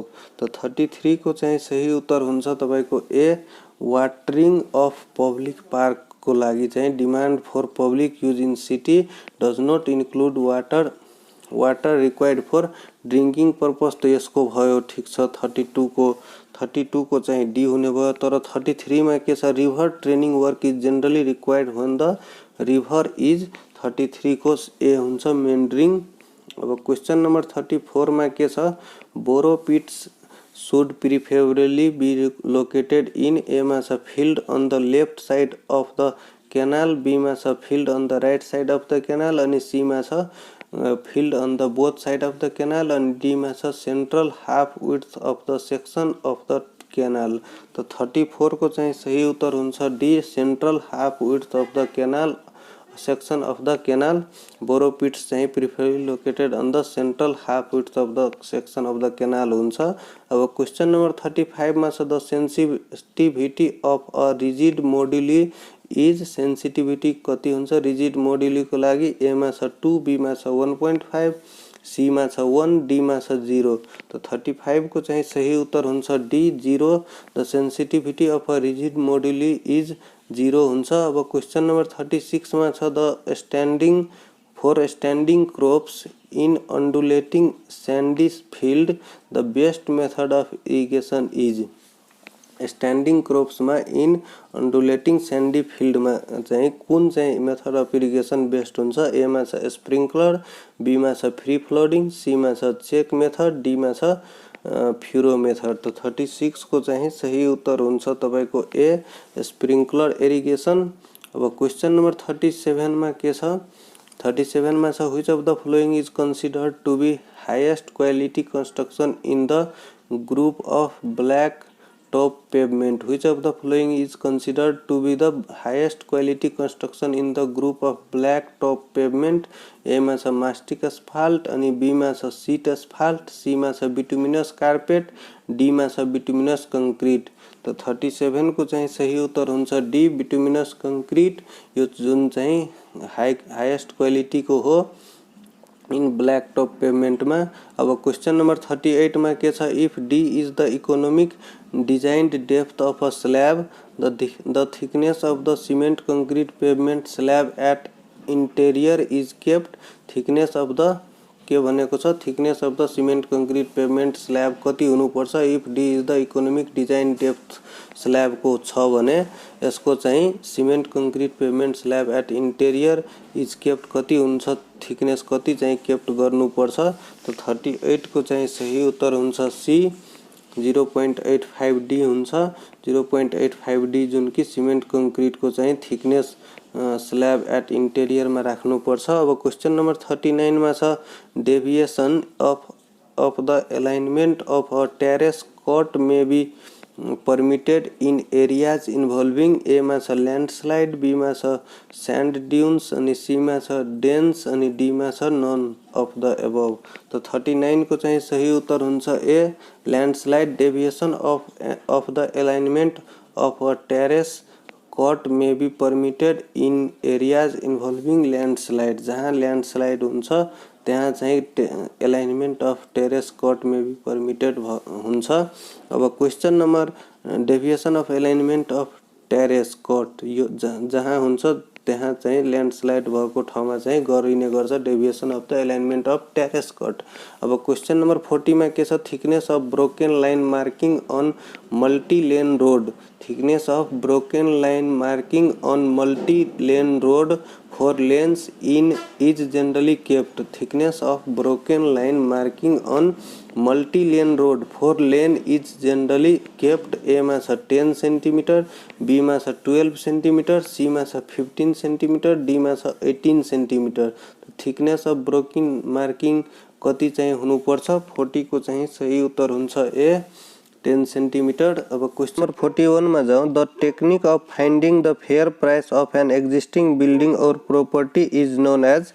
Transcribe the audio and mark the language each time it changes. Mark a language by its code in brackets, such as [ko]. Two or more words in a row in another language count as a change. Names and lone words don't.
[ne] त 33 को चाहिँ सही उत्तर हुन्छ तपाईको [en] a watering of public park [ne] को लागि चाहिँ [en] demand for public use in city does not include water required for drinking purpose. [ne] तो यसको भयो ठीक छ 32 को चाहिँ डी हुने भयो। तर 33 मा के छ [en] river training work is generally required when the river is [ne] 33 को ए हुन्छ [en] मेन्डरिङ। [ne] अब क्वेश्चन नंबर 34 मा के छ [en] borrow pits should preferably be located in A [ne] मा छ [en] field on the left side of the canal, B [ne] मा छ [en] field on the right side of the canal, [ne] अनि C मा छ [en] field on the both side of the canal, [ne] अनि D मा छ [en] central half width of the section of the canal। [ne] तो 34 को चाहिँ सही उत्तर हुन्छ [en] D central half width of the canal section of the canal। borrow pits चाहिँ preferably located on the central half width of the section of the canal हुन्छ। [ne] अब क्वेश्चन नंबर 35 मा छ [en] the sensitivity of a rigid moduli is sensitivity [ne] कति हुन्छ [en] rigid moduli [ne] को लागि ए मा छ 2, बी मा छ 1.5, सी मा छ 1, डी मा छ 0। तो 35 को चाहिँ सही उत्तर हुन्छ डी 0। [en] the sensitivity of a rigid moduli is 0 हुन्छ। [ne] अब क्वेश्चन नंबर 36 मा छ [en] the standing crops in undulating sandy field the best method of irrigation is. standing crops [ne] में [en] in undulating sandy field [ne] में चाहिँ कुन चाहिँ [en] method of irrigation best [ne] हुन्छ ए मा छ स्प्रिंकलर, बी मा छ [en] free flooding, [ne] सी मा छ [en] check method, [ne] डी मा छ [en] furrow method. [ne] तो 36 को चाहिँ सही उत्तर हुन्छ तपाईको ए [en] sprinkler irrigation. [ne] अब क्वेश्चन नंबर 37 मा के छ 37 मा छ [en] which of the following is considered to be highest quality construction in the group of black top pavement। Which of the following is considered to be the highest quality construction in the group of black top pavement? A [ne] मा छ [en] mastic asphalt, [ne] अनि B मा छ [en] sheet asphalt, C [ne] मा छ [en] bituminous carpet, D [ne] मा छ [en] bituminous concrete। [ne] तो 37 को चाहिँ सही उत्तर हुन्छ D [en] bituminous concrete। [ne] यो जुन चाहिँ [en] highest quality [ne] को हो [en] in black top pavement [ne] में। अब क्वेश्चन नंबर 38 में के छ [en] if D is the economic designed depth of a slab the thickness of the cement concrete pavement slab at interior is kept. thickness of the [ne] के भनेको छ [en] thickness of the cement concrete pavement slab [ne] कति हुनुपर्छ [en] if D is the economic design depth slab [ne] को छ भने यसको चाहिँ [en] cement concrete pavement slab at interior is kept [ne] कति हुन्छ थिकनेस कति चाहिँ केप्ट गर्नुपर्छ। तो 38 को चाहिँ सही उत्तर हुन्छ सी 0.85 डी हुन्छ। 0.85 डी जुन कि [en] cement concrete [ne] को चाहिँ [en] thickness slab at interior [ne] में राख्नुपर्छ। अब क्वेश्चन नंबर 39 में छ [en] deviation of the alignment of a terrace cut may be permitted in areas involving [ne] ए मा छ [en] लैंडस्लाइड, [ne] बी मा छ [en] sand dunes, [ne] अनि सी मा छ [en] डेन्स, [ne] अनि डी मा छ [en] none of the above. [ne] तो 39 को चाहिँ सही उत्तर हुन्छ ए लैंडस्लाइड। [en] deviation of the alignment of a terrace cut may be permitted in areas involving landslide. [ne] जहाँ लैंडस्लाइड हुन्छ त्यहाँ चाहिँ [en] alignment of terrace cut may be permitted [ne] हुन्छ। अब क्वेश्चन नंबर [en] deviation of alignment of terrace cut [ne] यो जहाँ हुन्छ त्यहाँ चाहिँ लैंडस्लाइड भएको ठाउँमा चाहिँ गरिने गर्छ [en] deviation of the alignment of terrace cut. [ne] अब क्वेश्चन नंबर 40 में के छ [en] thickness of broken line marking on multi lane road. thickness of broken line marking on multi lane road 4 lanes in is generally kept. Thickness of broken line marking on multi-lane road 4 lane is generally kept. A [ne] मा छ [en] 10 cm, B [ne] मा छ [en] 12 cm, C [ne] मा छ [en] 15 cm, D [ne] मा छ [en] 18 cm. thickness of broken marking [ne] कति चाहिँ हुनुपर्छ? 40 को चाहिँ सही उत्तर हुन्छ ए 10 सेन्टिमिटर. अब क्वेश्चन नंबर 41 मा जाउँ. [en] the technique of finding the fair price of an existing building or property is known as.